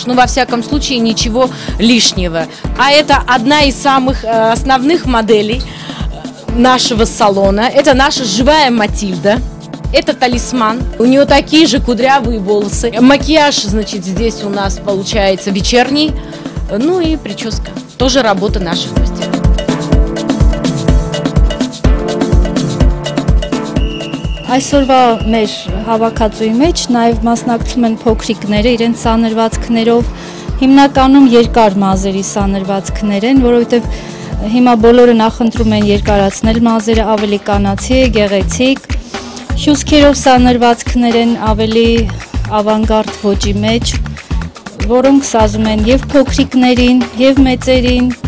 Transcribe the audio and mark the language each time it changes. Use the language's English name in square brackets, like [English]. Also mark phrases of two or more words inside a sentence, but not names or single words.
[Russian] Ну, во всяком случае, ничего лишнего. А это одна из самых основных моделей нашего салона. Это наша живая Матильда. Это талисман. У нее такие же кудрявые волосы. Макияж, значит, здесь у нас получается вечерний. Ну и прическа. Тоже работа наших мастеров. [Armenian] Այսօրվա մեր հավաքածուի մեջ նաև մասնակցում են փոքրիկները իրենց սանրվածքներով, հիմնականում երկար մազերի սանրվածքներ են, որովհետև հիմա բոլորը նախընտրում են երկարացնել մազերը, ավելի կանացի է, գեղեցիկ։ Հյուսքերով սանրվածքներ են ավելի ավանգարդ ոճի մեջ, որոնք սազում են և փոքրիկներին, և մեծերին։